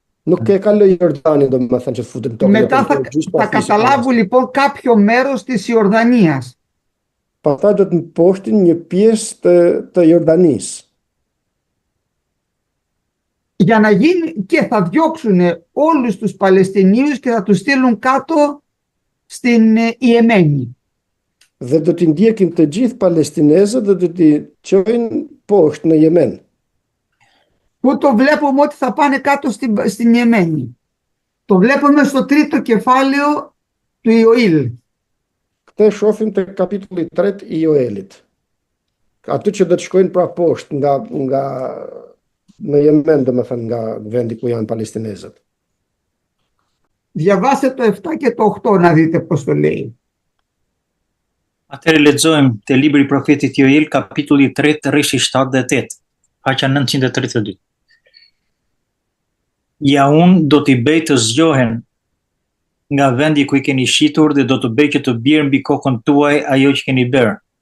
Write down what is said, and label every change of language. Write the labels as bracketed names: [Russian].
[Albanian] Nuk e kaloi Jordanin, domethënë që të futen tokë. [Greek] Μετά θα καταλάβουν λοιπόν κάποιο μέρος της Ιορδανίας. [Albanian] Pastaj do të mposhtin një pjesë të Jordanisë. [Greek] Για να γίνει και θα διώξουν όλους τους Παλαιστινίους και θα τους στείλουν κάτω στην Ιεμένη. [Albanian] Dhe do t'i ndjekin të gjithë palestinezët dhe do t'i çojnë poshtë në Yemen. [Greek] Πού το βλέπουμε ότι θα πάνε κάτω στην Ιεμένη? Το βλέπουμε στο τρίτο κεφάλαιο του Ιωήλ. [Albanian] Këtë shohim te kapitulli 3 i Joelit. Aty që do të shkojnë pra poshtë nga në Yemen, domethënë nga vendi ku janë palestinezët. [Greek] Διαβάστε το 7 και το 8 να δείτε πώς το λέει. [Albanian] Atëherë lexojmë te libri i profetit Joel, kapitulli 3, rreshi 7 dhe 8, faqja 932. Ja unë do t'i bëj të zgjohen nga vendi ku i keni shitur dhe do të bëj që të bjerë mbi kokën tuaj ajo që keni bërë.